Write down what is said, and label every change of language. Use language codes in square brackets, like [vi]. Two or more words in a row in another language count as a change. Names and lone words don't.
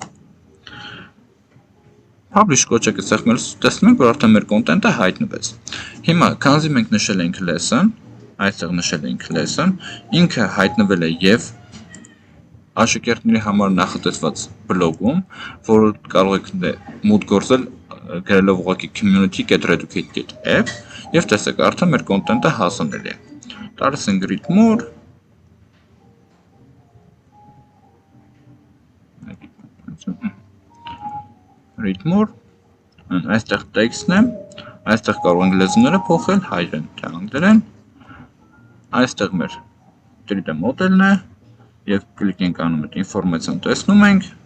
[hy] Publish կոճակը սեղմելուց տեսնում ենք, որ արդեն մեր կոնտենտը հայտնվեց։ Հիմա, քանզի մենք նշել ենք lesson, այստեղ նշել ենք lesson, ինքը հայտնվել է եւ աշակերտների համար նախատեսված բլոգում, որը կարող եք մուտք գործել գրելով ուղղակի community.reducate.app եւ տեսեք արդեն մեր կոնտենտը հասանելի է։ Տալիս ենք [en] read more, [hy] այստեղ տեքստն է, այստեղ կարող ենք լեզուները փոխել, հայերեն թե անգլերեն, այստեղ մեր 3D մոդելն է եւ կլիկ ենք անում այդ ինֆորմացիան տեսնում ենք։